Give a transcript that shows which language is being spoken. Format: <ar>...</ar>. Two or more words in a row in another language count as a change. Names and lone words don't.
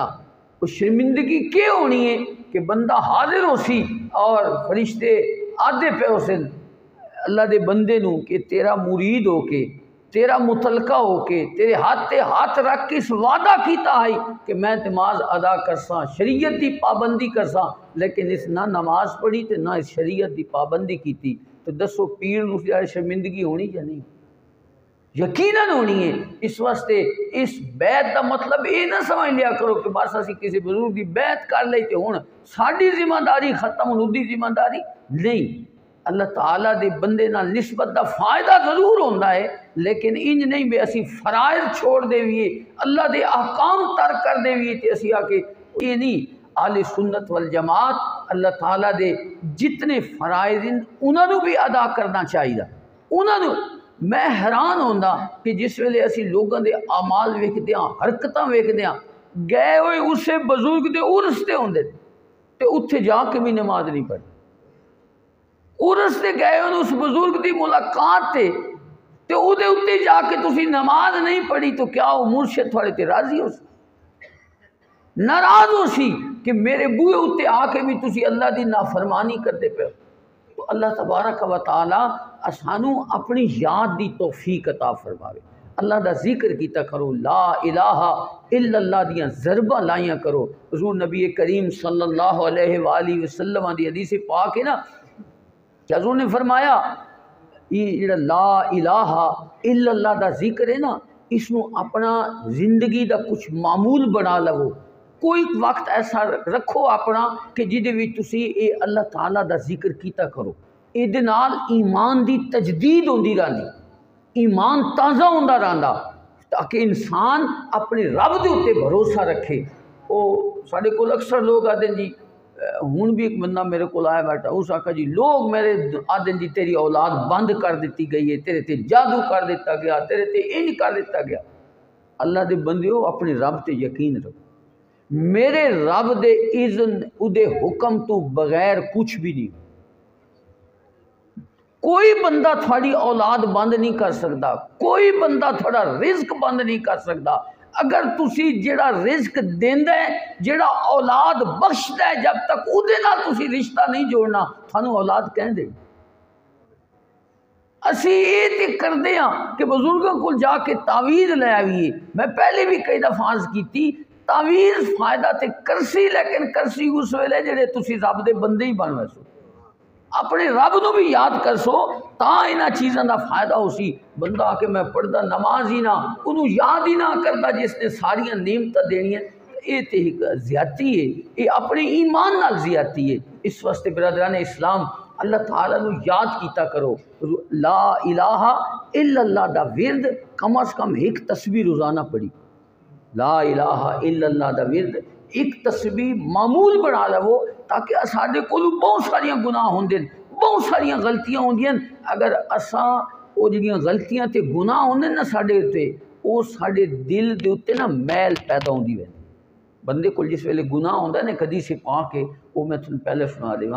<pa>وہ شرمندگی کیوں ہونی ہے کہ بندہ حاضر ہو سی اور فرشتے آدھے پہ ہو سن اللہ دے بندے نو کہ تیرا مرید ہو کے تیرا متعلقہ ہو کے تیرے ہاتھ رکھ کے اس وعدہ کیتا ہے کہ میں نماز ادا کرساں، شریعت دی پابندی کرساں، لیکن اس نہ نماز پڑھی تے نہ اس شریعت دی پابندی کیتی، تو دسو پیر نو شرمندگی ہونی یا نہیں؟ یقیناً ہونی ہے۔ اس واسطے اس بیعت دا مطلب یہ نہ سمجھ لیا کرو کہ بس اسی کسی بزرگ کی بیعت کر لئی تے ہن ساری ذمہ داری ختم، اودی ذمہ داری نہیں۔ اللہ تعالیٰ دے بندے نال نسبت دا فائدہ ضرور ہوندا ہے، لیکن انج نہیں بے اسی فرائض چھوڑ دیویے، اللہ دے احکام ترک کر دیویے تے اسی آ کے یہ نہیں۔ اہل سنت والجماعت اللہ تعالیٰ دے جتنے فرائض انہاں نو بھی ادا کرنا چاہیے۔ انہاں نو میں حیران ہوندا کہ جس ویلے اسی لوگاں دے اعمال ویکھدے ہاں، حرکتاں ویکھدے ہاں، گئے ہوئے اسے بزرگ دے عرس تے ہوندے تے اتھے جا کے بھی نماز نہیں پڑھتے، عرس تے گئے ہوئے اس بزرگ دی ملاقات تے او دے اتھے جا کے تسی نماز نہیں پڑھی تو کیا وہ مرشد تھوڑے تے راضی ہو سی؟ ناراض ہو سی کہ میرے بوئے اتھے آ کے بھی تسی اللہ دی نافرمانی کرتے پہ ہو۔ تو اللہ تبارک و تعالی سانو اپنی یاد دی توفیق عطا فرماوے۔ اللہ دا ذکر کیتا کرو،</pa> <ar>لا الہ الا اللہ</ar> <pa>دیاں ضرباں لائیاں کرو۔ حضور نبی کریم</pa> <ar>صلی اللہ علیہ وآلہ وسلم</ar> <pa>دی حدیث پاک ہے نا کہ حضور نے فرمایا یہ جڑا</pa> <ar>لا الہ الا اللہ</ar> <pa>دا ذکر ہے نا، اس نو اپنا زندگی دا کچھ معمول بنا لو۔ کوئی وقت ایسا رکھو اپنا کہ جدے وچ تسی اے اللہ تعالیٰ دا ذکر کیتا کرو۔ اے دے نال ایمان دی تجدید ہوندی رہندی، ایمان تازہ ہوندا رہندا، تاکہ انسان اپنے رب دے اوتے بھروسہ رکھے۔ او ساڈے کول اکثر لوگ آدھے جی، ہن بھی ایک بندہ میرے کول آیا بیٹھا، اس آکھا جی لوگ میرے آدھے جی تیری اولاد بند کر دیتی گئی ہے، تیرے تے جادو کر دیتا گیا، تیرے تے انج کر دیتا گیا۔ اللہ دے بندیو اپنے رب تے یقین رکھو، میرے رب دے اذن دے حکم تو بغیر کچھ بھی نہیں۔ کوئی بندہ تھوڑی اولاد بند نہیں کر سکتا، کوئی بندہ تھوڑا رزق بند نہیں کر سکتا۔ اگر تسی جڑا رزق دیندا ہے، جڑا اولاد بخشدا ہے، جب تک اودے نال تسی رشتہ نہیں جوڑنا، تھانوں اولاد کہیں دے۔ اسی یہ تے کردے ہاں کہ بزرگوں کو جا کے تعویذ لے آئیے۔ میں پہلے بھی کئی دفعہ عرض کیتی، تعویذ فائدہ تے کرسی، لیکن کرسی اس ویلے جڑے تسی رب دے بندے ہی بن ویسو، اپنے رب نو بھی یاد کر سو، تاں انہاں چیزاں دا فائدہ ہو سی۔ بندہ آ کے میں پڑھدا نماز ہی نہ، انہوں یاد ہی نہ کرتا جس نے ساریاں نعمتاں دینیاں، یہ تے ایک زیادتی ہے، یہ اپنے ایمان نال زیادتی ہے۔ اس واسطے برادران اسلام اللہ تعالیٰ نو یاد کیتا کرو،</pa> <ar>لا الہ الا اللہ</ar> <pa>دا ورد کم از کم ایک تسبیح روزانہ پڑھی،</pa> <ar>لا الہ الا اللہ</ar> <pa>دا ورد ایک تسبیح معمول بنا لو، تاکہ ساڈے کولوں بہت ساریاں گناہ ہوندے، بہت ساریاں غلطیاں ہوندیاں۔ اگر اساں او جڑیاں غلطیاں تے گناہ ہوندے نا ساڈے تے، او ساڈے دل دے اوتے نا میل پیدا ہوندی وے۔ بندے کو جس ویلے گناہ ہوندا ہے نا، حدیث پاک ہے، وہ میں تھانوں پہلے سنا دیواں۔</pa>